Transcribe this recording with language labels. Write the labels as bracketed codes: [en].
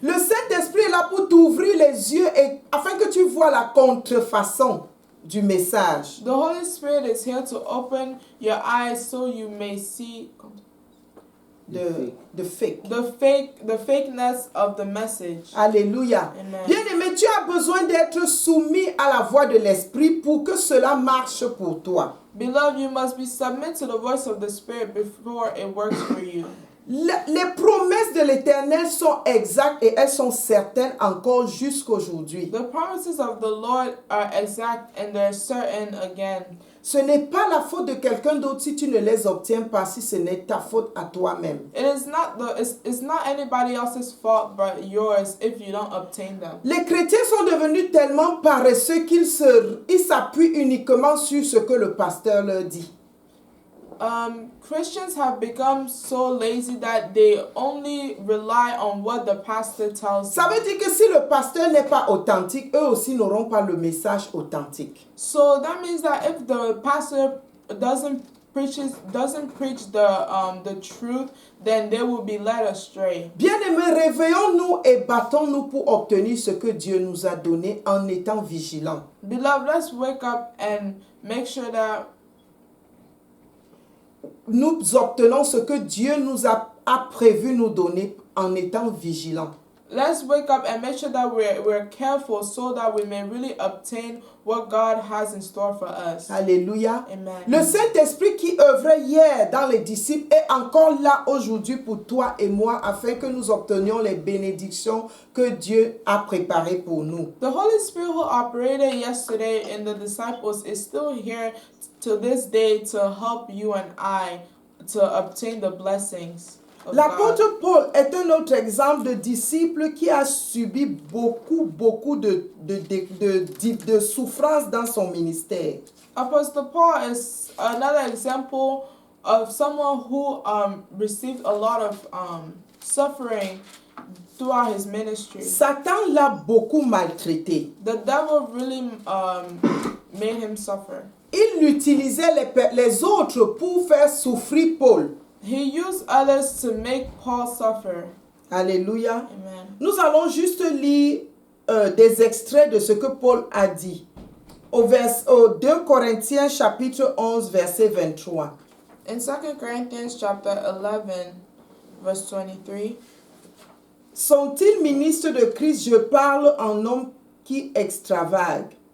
[fr] Le Saint-Esprit est là pour t'ouvrir les yeux et afin que tu vois la contrefaçon du message. [en] The Holy Spirit is here to open your eyes so you may see [fr] De fake. [en] the fakeness of the message. [fr] Alléluia. [en] Amen. [fr] Bien-aimé, tu as besoin d'être soumis à la voix de l'Esprit pour que cela marche pour toi. [en] Beloved, you must be submit to the voice of the Spirit before it works for you. [fr] Les promesses de l'Éternel sont exactes et elles sont certaines encore jusqu'aujourd'hui. [en] The promises of the Lord are exact and they're certain again. [fr] Ce n'est pas la faute de quelqu'un d'autre si tu ne les obtiens pas, si ce n'est ta faute à toi-même. [en] It's not anybody else's fault but yours if you don't obtain them. [fr] Les chrétiens sont devenus tellement paresseux qu'ils s'appuient uniquement sur ce que le pasteur leur dit. [en] Christians have become so lazy that they only rely on what the pastor tells [fr] Ça [en] them. [fr] veut dire que si le pasteur n'est pas authentique, eux aussi n'auront pas le message authentique. [en] So that means that if the pastor doesn't preach the truth, then they will be led astray. [fr] Bien-aimés, réveillons-nous et battons-nous pour obtenir ce que Dieu nous a donné en étant vigilants. [en] Beloved, let's wake up and make sure that [fr] nous obtenons ce que Dieu nous a prévu nous donner en étant vigilants. [en] Let's wake up and make sure that we're careful so that we may really obtain what God has in store for us. [fr] Alléluia. [en] Amen. [fr] Le Saint-Esprit qui œuvrait hier dans les disciples est encore là aujourd'hui pour toi et moi afin que nous obtenions les bénédictions que Dieu a préparées pour nous. [en] The Holy Spirit who operated yesterday in the disciples is still here to this day to help you and I to obtain the blessings. [fr] L'apôtre Paul est un autre exemple de disciple qui a subi beaucoup de souffrances dans son ministère. [en] Apostle Paul is another example of someone who received a lot of suffering throughout his ministry. [fr] Satan l'a beaucoup maltraité. [en] The devil really made him suffer. [fr] Il utilisait les autres pour faire souffrir Paul. [en] He used others to make Paul suffer. [fr] Alléluia. [en] Amen. [fr] Nous allons juste lire des extraits de ce que Paul a dit. Au 2 Corinthiens chapitre 11 verset 23. [en] In 2 Corinthians chapter 11 verse 23. [fr] Sont-ils ministres de Christ? Je parle en homme qui extravague.